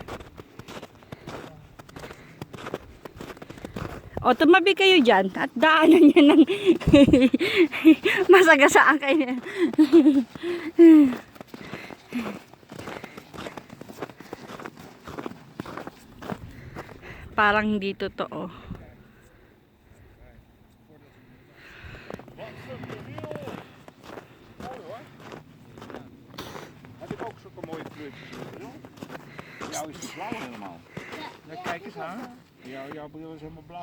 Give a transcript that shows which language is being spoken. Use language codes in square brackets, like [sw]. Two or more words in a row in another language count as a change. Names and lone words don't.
[tl] O, tumabi kayo dyan at daanan niya ng masagasaan kayo. Parang hindi totoo. [nl] Heb ik ook zulke mooie kleurtjes? Jou is het blauw helemaal. Ja, kijk eens aan. Jouw bril is helemaal blauw.